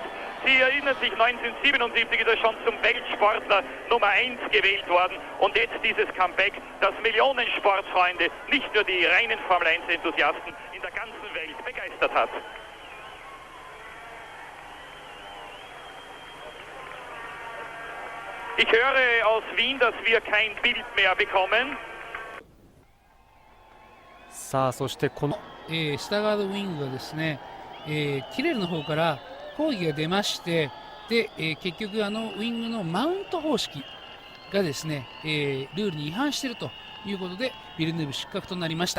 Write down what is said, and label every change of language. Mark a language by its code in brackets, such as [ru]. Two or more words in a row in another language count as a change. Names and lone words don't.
[de] Sie erinnern sich, 1977 ist er schon zum Weltsportler Nummer 1 gewählt worden, und jetzt dieses Comeback, das Millionen Sportfreunde, nicht nur die reinen Formel 1 Enthusiasten in der ganzen Welt begeistert hat. Ich höre aus Wien, dass wir kein Bild mehr bekommen. [ja] さあそしてこの、スターガードウィングがですね、キレルの方から抗議が出まして、で、結局ウィングのマウント方式がですね、ルールに違反しているということでビルヌーブ失格となりました。